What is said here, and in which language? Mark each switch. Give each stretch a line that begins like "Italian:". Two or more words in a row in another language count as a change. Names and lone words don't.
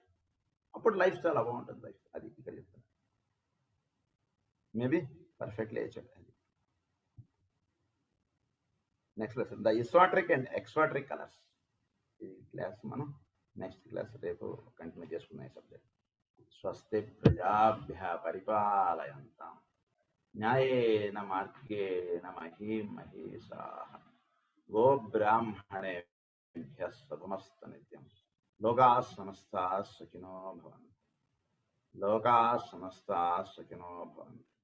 Telugu: అప్పుడు లైఫ్ చాలా బాగుంటుంది లైఫ్. అది ఇక్కడ చెప్తాను.
English: maybe perfectly
Telugu: చెప్పండి.
English: next lesson the esoteric and exoteric colours.
Telugu: ఈ క్లాస్ మనం
English: next class
Telugu: రేపు కంటిన్యూ చేసుకునే సబ్జెక్ట్.
Sanskrit: స్వస్తి ప్రజాభ్య పరిపాలయంతాం న్యాయేన మార్గేణ మహీం మహీషాః గోబ్రాహ్మణేభ్యః శుభమస్తు నిత్యం. లోకాః సమస్తాః సుఖినో భవంతు. లోకాః సమస్తాః సుఖినో భవంతు.